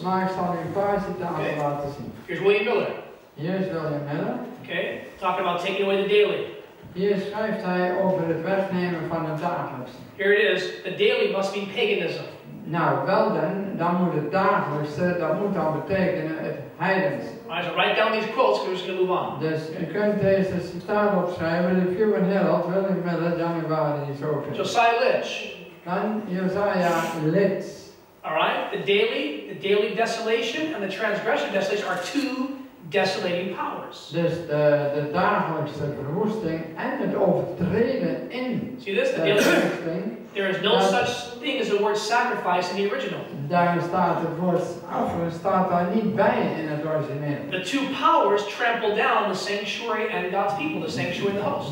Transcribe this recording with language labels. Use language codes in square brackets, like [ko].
[nl] Maar ik zal u een paar citaten laten zien. [en] Here's William Miller. [nl] Hier is William Miller. [en] Okay, talking about taking away the daily. [nl] Hier schrijft hij over het wegnemen van het dagelijks. [en] Here it is. The daily must mean paganism. [nl] Nou, wel dan moet het dagelijkse, dat moet dan betekenen het heidens. [en] Alright, so write down these quotes, we're just going to move on. [nl] Dus u kunt deze citaat opschrijven, de Pure Herald, William Miller, Januari, zo. [en] Josiah Litch. [nl] Dan Josiah Litch. [en] Alright, the daily desolation and the transgression desolation are two desolating powers. [nl] Dus de dagelijkse verwoesting en het overtreden in [en] See this? The [nl] de [en] daily. [nl] verwoesting. [en] There is no such thing as the word sacrifice in the original. [nl] Daar staat het woord offer staat daar niet bij in het origineel. [en] The two powers trample down the sanctuary and God's people, the sanctuary and the host.